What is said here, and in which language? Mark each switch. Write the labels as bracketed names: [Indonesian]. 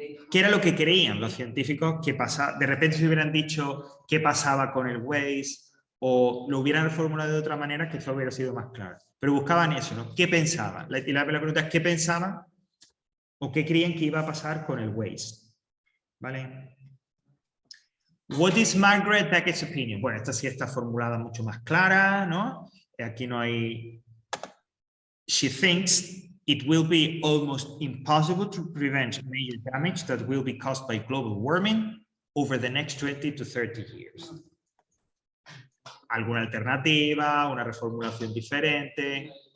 [Spanish] ¿Qué era lo que creían los científicos que pasaba? De repente se hubieran dicho qué pasaba con el waste o lo hubieran reformulado de otra manera que eso hubiera sido más claro. Pero buscaban eso, ¿no? ¿Qué pensaban? Y la pregunta es ¿qué pensaban o qué creían que iba a pasar con el waste? ¿Vale? [English] What is Margaret Beckett's opinion? [Spanish] Bueno, esta sí está formulada mucho más clara, ¿no? Aquí no hay... [English] She thinks it will be almost impossible to prevent major damage that will be caused by global warming over the next 20 to 30 years. [Spanish] ¿Alguna alternativa? ¿Una reformulación diferente?